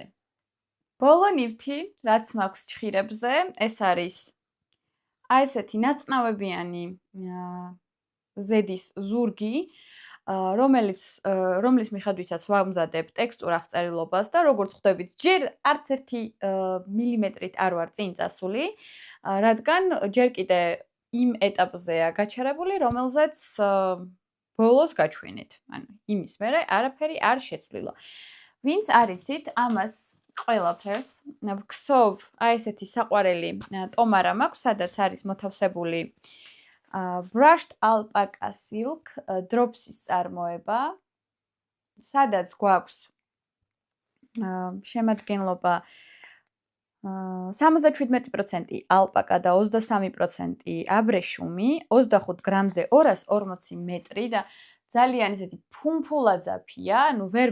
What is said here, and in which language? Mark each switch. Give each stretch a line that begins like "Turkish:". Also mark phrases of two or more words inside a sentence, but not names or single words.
Georgian: ბოლო ნივთი, რაც მაქვს ჩხირებზე, ეს არის ესეთი ნაწნავებიანი ზედის ზურგი, რომლის მიხედვითაც ვამზადებ ტექსტურ აღწერილობას და როგორც ხვდებით, ჯერ არც 1 მილიმეტრით არ ვარ წინ წასული, რადგან ჯერ კიდე იმ ეტაპზეა გაჩერებული, რომელზეც ბოლოს გაჩვენეთ. ანუ იმის მერე არაფერი არ შეცვლილა. ვინც არისით, ამას ყველაფერს ვქსოვ ესეთი საყვარელი ტომარა მაქვს, სადაც არის მოთავსებული
English: brushed alpaca silk drops-
Georgian: ის წარმოება, სადაც გვაქვს შემადგენლობა 77% ალპაკა და 23% აბრეშუმი, 25 გრამზე 240 მეტრი და ძალიან ისეთი ფუმფულაძაფია, ანუ ვერ